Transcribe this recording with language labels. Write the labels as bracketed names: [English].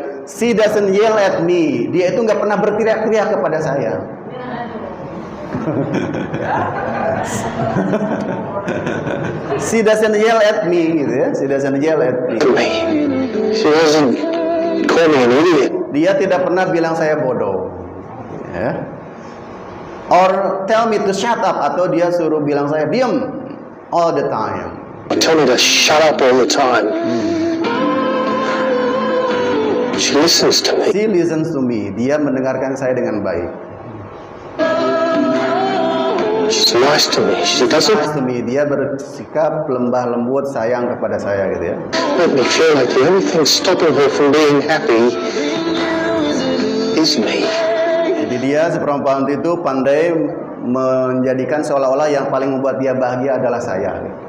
[English] She doesn't yell at me. [Indonesian] Dia itu nggak pernah berteriak-teriak kepada saya. [English] She doesn't yell at me, gitu ya. She doesn't yell at me. She doesn't call me an idiot. [Indonesian] Dia tidak pernah bilang saya bodoh, ya. [English] Or tell me to shut up, [Indonesian] atau dia suruh bilang saya diam [English] all the time. Tell me to shut up all the time. She listens to me. She listens to me. [Indonesian] Dia mendengarkan saya dengan baik. [English] She's nice to me. She doesn't Nice to me. [Indonesian] Dia bersikap lembah lembut, sayang kepada saya, gitu ya. [English] make me feel like the only thing stopping her from being happy is me. [Indonesian] Jadi dia si perempuan itu pandai menjadikan seolah-olah yang paling membuat dia bahagia adalah saya.